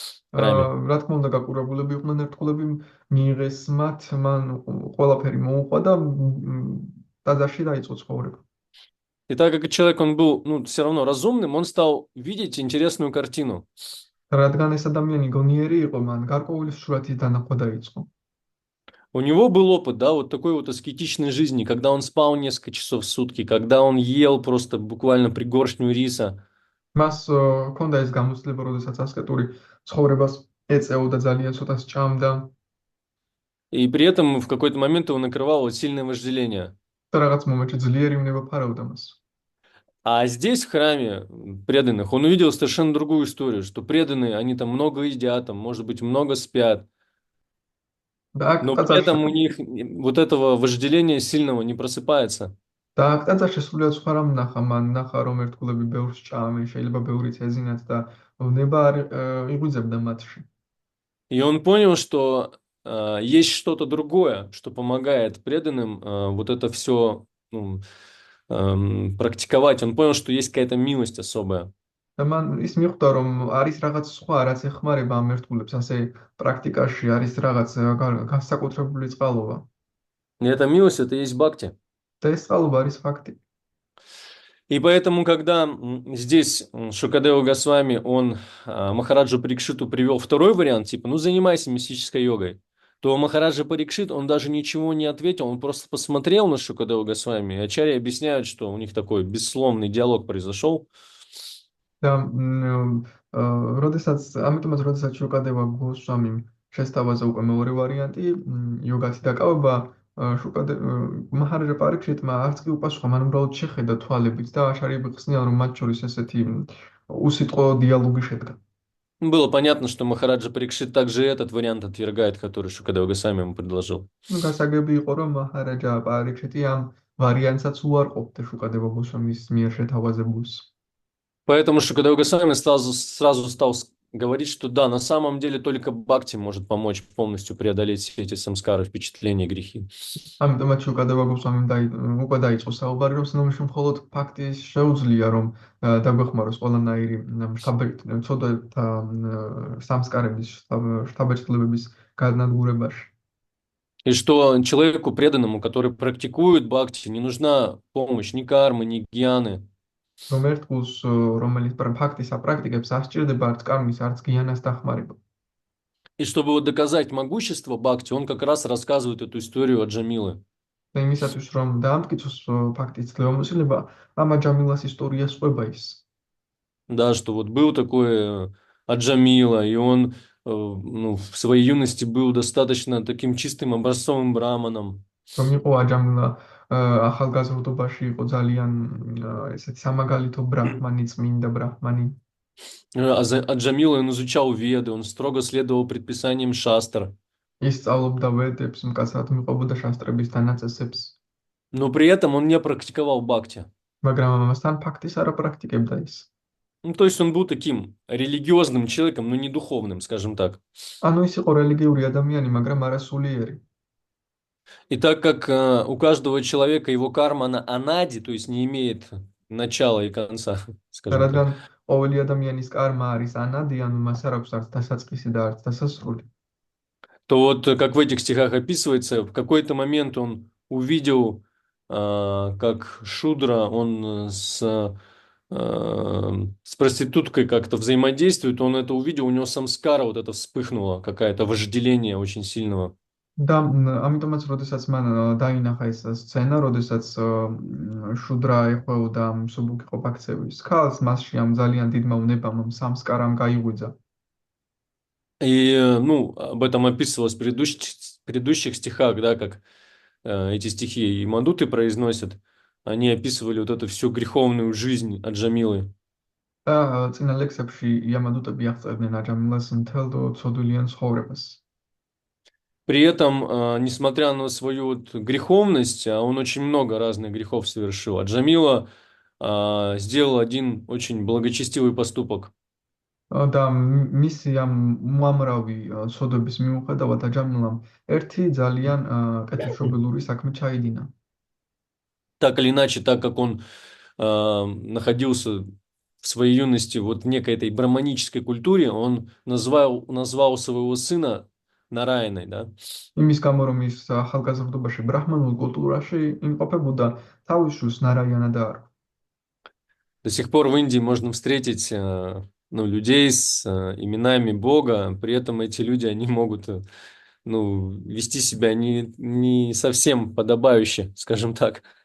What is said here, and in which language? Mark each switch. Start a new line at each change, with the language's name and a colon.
Russian: В храме.
Georgian: რა თქმა უნდა, გაკურებულები იყვნენ ერთგულები, მიიღეს მათ, მან ყველაფერი მოუყვა და ტაძარში დაიწყო ცხოვრება.
Russian: И так как человек, он был, ну, все равно разумным, он стал видеть интересную картину.
Georgian: რადგან ეს ადამიანი გონიერი იყო, მან გარკვეული სურათის დანახვა დაიწყო.
Russian: У него был опыт, да, вот такой вот аскетичной жизни, когда он спал несколько часов в сутки, когда он ел просто буквально пригоршню риса.
Georgian: მას ჰქონდა ეს გამოცდილება, როდესაც ასკეტური ცხოვრებას ეწეოდა, ძალიან ცოტა სჭამდა.
Russian: И при этом в какой-то момент его накрывало вот сильное вожделение.
Georgian: და რაღაც მომენტში ძლიერი უნება ფარავდა მას.
Russian: А здесь, в храме преданных, он увидел совершенно другую историю, что преданные, они там много едят, там, может быть, много спят,
Georgian: და აქ
Russian: но при
Georgian: ტაძარში
Russian: этом у них вот этого вожделения сильного не просыпается.
Georgian: და აქ ტაძარში სულიად სხვა რამ ნახა, მან ნახა რომ ერთგულები ბევრს ჭამენ, შეიძლება ბევრიც ეზინათ და უნება არ იღვიძებდა მათში.
Russian: И он понял, что есть что-то другое, что помогает преданным вот это все практиковать. Он понял, что есть какая-то милость особая.
Georgian: და მან ის მიხვდა რომ არის რაღაც სხვა, რაც ეხმარება ამ ერთგულებს, ასე პრაქტიკაში არის რაღაც განსაკუთრებული წყალობა.
Russian: И эта милость, это и есть бхакти.
Georgian: და ეს წყალობა არის факти.
Russian: И поэтому, когда здесь Шукадева Госвами, он Махараджу Парикшиту привел второй вариант, типа, ну, занимайся мистической йогой, то Махараджа Парикшит, он даже ничего не ответил, он просто посмотрел на Шукадева Госвами, и ачарьи объясняют, что у них такой бессловный диалог произошел.
Georgian: და ამიტომაც როდესაც შუკადევა გოსვამიმ შესთავაზა უკვე მეორე ვარიანტი, იოგათი დაკავება, მაჰარაჯა პარიქშიტმა არც კი უპასუხა, მან უბრალოდ შეხედა თვალებით და აშარიები ხსნიან, რომ მათ შორის ესეთი უსიტყვო დიალოგი შედგა.
Russian: Было понятно, что Махараджа Парикшит также этот вариант отвергает, который Шукадева Госвами ему предложил.
Georgian: ну გასაგები იყო, რომ მაჰარაჯა პარიქშიტი ამ ვარიანტსაც უარყოფდა შუკადევა გოსვამის მიერ შეთავაზებულს.
Russian: Поэтому Шукадева Госвами сразу стал говорить, что да, на самом деле только бхакти может помочь полностью преодолеть все эти самскары, впечатления, грехи.
Georgian: ამიტომაც შუკადევა გოსვამიმ უკვე დაიწყო საუბარი, რომ სინამდვილეში მხოლოდ ფაქტის შეუძლია, რომ დაგვეხმაროს ყველანაირი ცოდვათა სამსკარების შთაბეჭდილებების განადგურებაში.
Russian: И что человеку преданному, который практикует бхакти, не нужна помощь ни кармы, ни гьяны.
Georgian: რომ ერთგულს, რომელიც ფაქტის აპრაქტიკებს, არ სჭირდება არც კარმის, არც გიანას დახმარება.
Russian: И чтобы вот доказать могущество бхакти, он как раз рассказывает эту историю от Джамилы.
Georgian: და იმისათვის, რომ დაამტკიცოს ფაქტის ძლევამოსილება, ამ აჯამილას ისტორიას ყვება ის.
Russian: Да, что вот был такой Аджамила, и он в своей юности был достаточно таким чистым образцовым браманом.
Georgian: რომ იყო აჯამილა ახალგაზრდობაში იყო ძალიან ესეთი სამაგალითო ბრაჰმანი, წმინდა ბრაჰმანი.
Russian: Аджамила, он изучал Веды, он строго следовал предписаниям шастр.
Georgian: ის სწავლობდა ვედებს, მკაცრად მიყვებოდა შასტრების დანაწესებს.
Russian: Но при этом он не практиковал бхакти.
Georgian: მაგრამ ამასთან ფაქტის არ აპრაქტიკებდა ის.
Russian: Ну, то есть он был таким религиозным человеком, но не духовным, скажем так.
Georgian: ანუ ის იყო რელიგიური ადამიანი, მაგრამ არასულიერი.
Russian: И так как у каждого человека его карма на анади, то есть не имеет начала и конца, скажем так.
Georgian: რადგან ყოველი ადამიანის კარმა არის ანადი, ანუ მას არ აქვს არც დასაწყისი და არც დასასრული.
Russian: То вот, как в этих стихах описывается, в какой-то момент он увидел, как Шудра, он с проституткой как-то взаимодействует, он это увидел, у него самскара вот это вспыхнуло, какое-то вожделение очень сильного.
Georgian: და ამიტომაც როდესაც მან დაინახა ეს სცენა, родеსაც შუდრა ეხვეოდა მსუბუქი ყოფაქცევის ქალს, მასში ამ ძალიან დიდმა უნებამ სამსკარამ გაიღვიძა.
Russian: И, об этом описывалось в предыдущих стихах, да, как эти стихи и мадуты произносят, они описывали вот эту всю греховную жизнь Аджамилы.
Georgian: და წინა ლექსებში იამადუტები აღწერდნენ აჯამილას მთელ ცოდვილიან ცხოვრებას.
Russian: При этом, несмотря на свою вот греховность, он очень много разных грехов совершил. Аджамила сделал один очень благочестивый поступок.
Georgian: და მისი ამ უამრავი ცოდვების მიუხედავად აჯამილამ ერთი ძალიან კეთილშობილური საქმე ჩაიდინა.
Russian: Так или иначе, так как он находился в своей юности вот в некой этой браманической культуре, он назвал своего сына Нараяной, да?
Georgian: იმის გამო რომ ის ახალგაზრდობაში ბრაჰმანულ კულტურაში იმყოფებოდა, თავის შვილს ნარაიანა დაარქვა.
Russian: До сих пор в Индии можно встретить людей с именами Бога, при этом эти люди, они могут вести себя не совсем подобающе, скажем так.